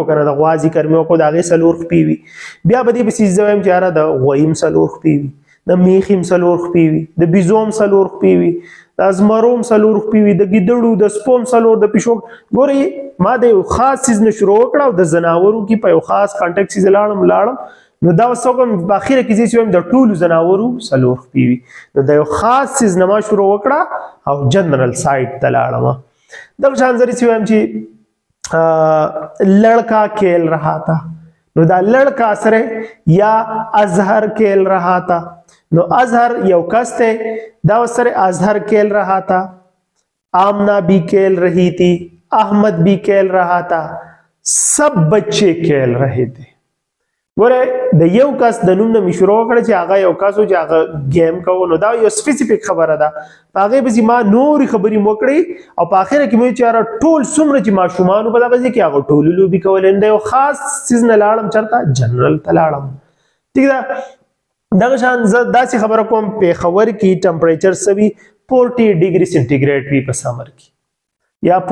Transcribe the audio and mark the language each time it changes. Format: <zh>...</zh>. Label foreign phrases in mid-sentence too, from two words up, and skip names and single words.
<ps>که نه د غوا ذکر مې وکړو د هغې څلور خپې وي بیا به دې پسې زه وایم چې یاره د غویي هم څلور خپې وي د میخې هم څلور خپې وي د بیزو هم څلور خپې وي د ازمرو هم څلور خپې وي د ګیدړو د سپو هم څلور د پیشو ګورئ ما د یو خاص سیز نه شروع وکړه او د زناورو کې په یو خاص کانټیکټ سیز لاړم نو دا اوس کوم په اخره کې چې وایم د ټولو زناورو څلور خپې وي نو د یو خاص سیز نه ما شروع وکړه او</ps> <en>general side</en> <ps>ته لاړم دغه شان زه چې وایم چې</ps> <ur>لڑکا کھیل رہا تھا</ur> <ps>نو دا لڑکا سره یا اظہر</ps> <ur>کھیل رہا تھا</ur> <ps>نو اظہر یو کس ته دا سره</ps> <ur>اظہر کھیل رہا تھا آمنہ بھی کھیل رہی تھی احمد بھی کھیل رہا تھا سب بچے کھیل رہے تھے</ur> <ps>ګوره د یو کس د نوم نه مې شروع کړه چې هغه یو کس و چې هغه گیم کوو نو دا یو سپیسیفیک خبره ده په هغې پسې ما نورې خبرې مو کړې او په اخره کې مې چې یاره ټول څومره چې ماشومانو په دغه ځای کې هغه ټولې لوبې کولې د یو خاص څیز نه لاړم چېرته جنرل ته لاړم ټیک ده دغه شان زه داسې خبره کوم پېښور کې ټمپریچر څه وي 40</ps> <en>degree centigrade</en> <ps>وي په سمر کې یا</ps>